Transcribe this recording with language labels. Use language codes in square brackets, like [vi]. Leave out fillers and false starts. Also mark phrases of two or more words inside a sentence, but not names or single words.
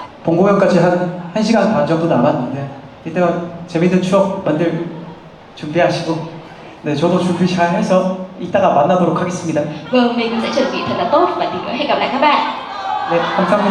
[ko] 본 공연까지 한 1시간 반 정도 남았는데 이따가 재밌는 추억 만들 준비하시고 네, 저도 준비 잘 해서 이따가 만나도록 하겠습니다. [vi] Vâng, mình sẽ chuẩn bị thật là tốt và tí nữa hẹn gặp lại các bạn. [ko] 네, 감사합니다.